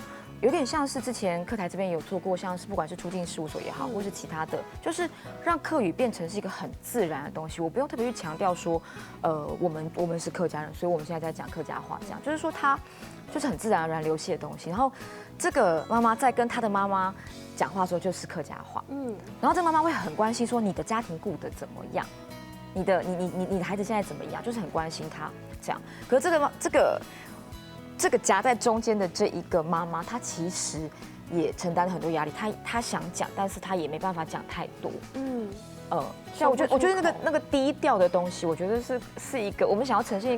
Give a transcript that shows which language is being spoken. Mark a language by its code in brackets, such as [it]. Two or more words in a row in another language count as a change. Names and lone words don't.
[zh] 有點像是之前客台這邊有做過，像是不管是出境事務所也好，或是其他的，就是讓客語變成是一個很自然的東西，我不用特別去強調說，我們是客家人，所以我們現在在講客家話，這樣就是說它就是很自然而然流逝的東西。然後這個媽媽在跟她的媽媽講話的時候就是客家話，然後這個媽媽會很關心說你的家庭顧得怎麼樣，你的孩子現在怎麼樣，就是很關心她這樣。可是這個这个夹在中间的这一个妈妈，她其实也承担了很多压力，她想讲，但是她也没办法讲太多。像我觉得那个低调的东西，我觉得是一个我们想要呈现一个